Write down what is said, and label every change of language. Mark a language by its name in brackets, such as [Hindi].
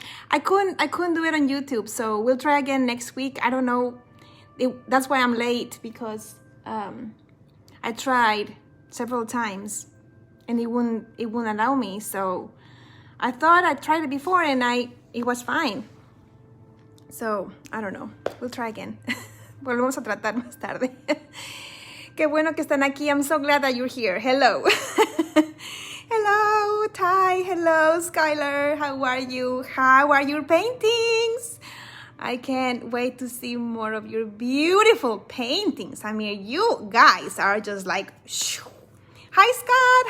[English] I couldn't do it on YouTube, so we'll try again next week. I don't know. That's why I'm late, because I tried several times and it wouldn't allow me. So I thought I tried it before and it was fine. So I don't know. We'll try again. [Spanish] Volvemos a tratar más tarde. Qué bueno que están aquí. [English] I'm so glad that you're here. Hello. Hello, Ty. Hello, Skylar. How are you? How are your paintings? I can't wait to see more of your beautiful paintings. I mean, you guys are just like, shoo. Hi, Scott.